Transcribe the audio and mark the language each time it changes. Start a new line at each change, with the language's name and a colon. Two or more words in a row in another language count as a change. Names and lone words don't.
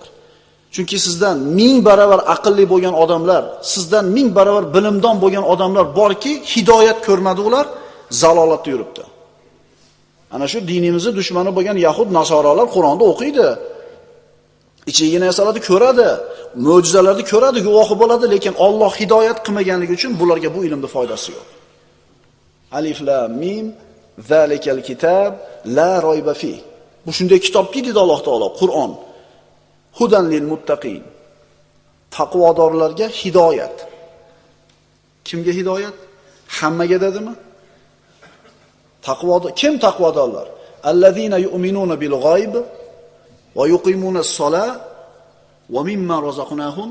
Uzbek: Chunki sizdan 1000 barobar aqlli bo'lgan odamlar, sizdan 1000 barobar bilimdon bo'lgan odamlar borki, hidoyat ko'rmadi ular, zalolatda yuribdi. Ana shu dinimizning dushmani bo'lgan yahud nasorolar Qur'onni o'qiydi. Ichigina narsalarni ko'radi, mo'jizalarni ko'radi, guvohi bo'ladi, lekin Alloh hidoyat qilmaganligi uchun bularga bu ilmning foydasi yo'q.
Arabic: الم ذَٰلِكَ الْكِتَابُ لَا رَيْبَ فِي.
Uzbek: Bu shunday kitobki dedi Alloh taolo, Qur'on.
Arabic: هُدًى لِلْمُتَّقِينَ.
Uzbek: Taqvodorlarga hidoyat. Kimga hidoyat? Hammaga dedimi? Taqvodor, kim taqvodorlar?
Arabic: الَّذِينَ يُؤْمِنُونَ بِالْغَيْبِ وَيُقِيمُونَ الصَّلَاةَ وَمِمَّا رَزَقْنَاهُمْ.